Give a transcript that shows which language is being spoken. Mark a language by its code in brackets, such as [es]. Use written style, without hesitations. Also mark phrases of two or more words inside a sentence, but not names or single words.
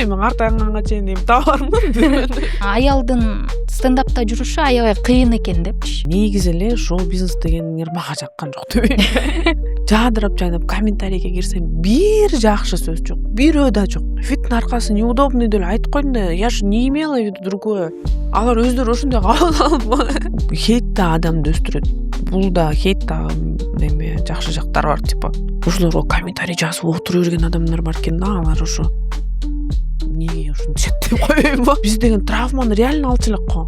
[ky] Мен картайганга чейин эми табармын. Аялдын стендапта жүрүшү аябай кыйын экен депчи. Негизи эле шоу бизнес дегендер мага жаккан жок дебейм. Жадырап жайнап комментарийге кирсем, бир жакшы сөз жок, бирөө да жок. Фиттин аркасы неудобный деле айтып койдум да, [ru] я ж не имела в виду другое. [ky] Алар өздөрү ошондой кабыл алып, хейт да адамды өстүрөт. Бул да хейт да эме жакшы жактары бар, типа. Ошолорго комментарий жазып отура берген адамдар бар экен да, алар ошо неге ушинтип деп койбоймбу? Биз деген травманы реально алчу элек го.